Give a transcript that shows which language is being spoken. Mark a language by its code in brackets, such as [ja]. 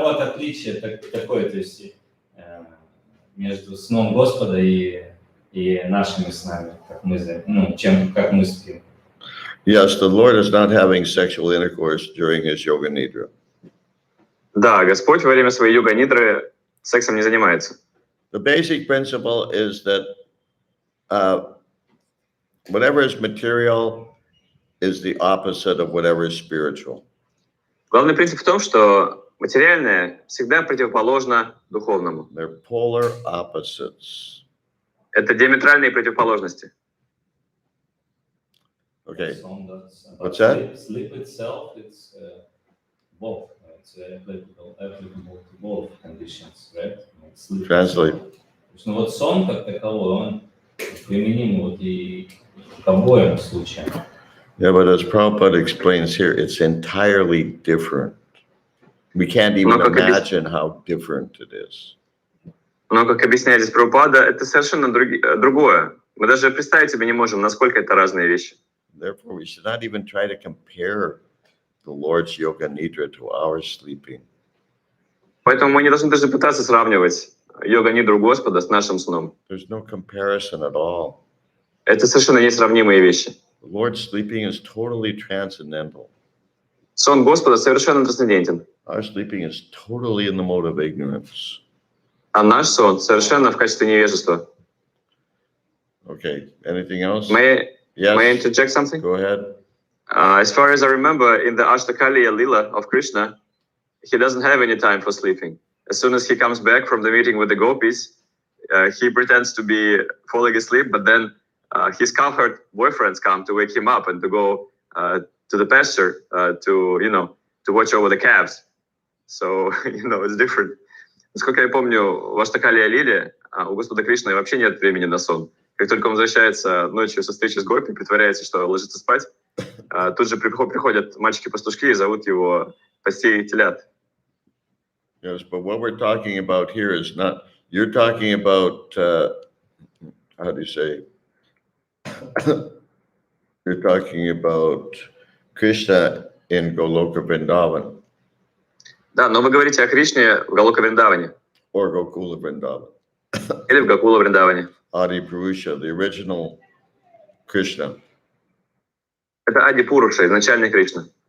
[ru] вот отличие такое, то есть между сном Господа и нашими снами, как мы, как мы спим. [en] Yes, the Lord is not having sexual intercourse during his yoga nidra. [ru] Да, Господь во время своей йога-нидры сексом не занимается. [en] The basic principle is that whatever is material is the opposite of whatever is spiritual. [ru] Главный принцип в том, что материальное всегда противоположно духовному. [en] They're polar opposites. [ru] Это диаметральные противоположности. [en] Okay. But What's that? Sleep itself, it's both. It's applicable to both conditions, right? Sleep Translate. [ru] Ну вот сон как таковой, он применим вот и к обоим случаям. [en] Yeah, but as Prabhupada explains here, it's entirely different. We can't even imagine how different it is. [ru] Но, как объясняет здесь Прабхупада, это совершенно другое. Мы даже представить себе не можем, насколько это разные вещи. [en] Therefore, we should not even try to compare the Lord's yoga nidra to our sleeping. [ru] Поэтому мы не должны даже пытаться сравнивать йога-нидру Господа с нашим сном. [en] There's no comparison at all. [ru] Это совершенно несравнимые вещи. [en] The Lord's sleeping is totally transcendental. [ru] Сон Господа совершенно трансцендентен. [en] Our sleeping is totally in the mode of ignorance. [ru] А наш сон совершенно в качестве невежества. [en] Okay, anything else? May I Yes, interject something? go ahead. As far as I remember, in the Ashtakaliya Lila of Krishna, he doesn't have any time for sleeping. As soon as he comes back from the meeting with the gopis, he pretends to be falling asleep, but then his cowherd boyfriends come to wake him up and to go to the pasture to watch over the calves. So, it's different. [ru] Насколько я помню, в Аштакалия Лиле у Господа Кришны вообще нет времени на сон. Как только он возвращается ночью со встречи с гопи, притворяется, что ложится спать, тут же приходят мальчики-пастушки и зовут его пасти телят. [en] Yes, but what we're talking about here is not, you're talking about, how do you say? You're talking about Krishna in Goloka Vrindavan. [ru] Да, но вы говорите о Кришне в Галока-Вриндаване. [en] Or Gokula Vrindavan. [ru] Или в Гакула-Вриндаване. [en] Adi Purusha, the original Krishna. [ru] Это Ади Пуруша, изначальный Кришна.